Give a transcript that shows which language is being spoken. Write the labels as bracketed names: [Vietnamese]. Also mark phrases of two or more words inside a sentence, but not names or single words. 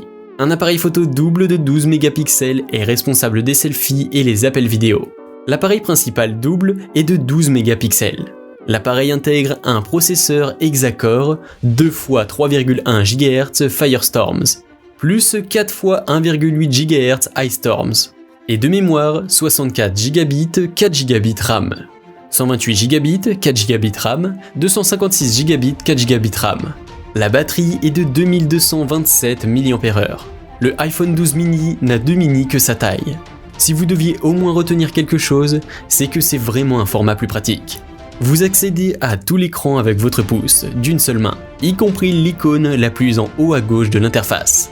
[French] Un appareil photo double de 12 mégapixels est responsable des selfies et les appels vidéo. L'appareil principal double est de 12 mégapixels. L'appareil intègre un processeur hexa-core 2 x 3,1 GHz Firestorms, plus 4 x 1,8 GHz iStorms, et de mémoire 64 Gb 4 Gb RAM, 128 Gb 4 Gb RAM, 256 Gb 4 Gb RAM. La batterie est de 2227 mAh. Le iPhone 12 mini n'a de mini que sa taille. Si vous deviez au moins retenir quelque chose, c'est que c'est vraiment un format plus pratique. Vous accédez à tout l'écran avec votre pouce, d'une seule main, y compris l'icône la plus en haut à gauche de l'interface.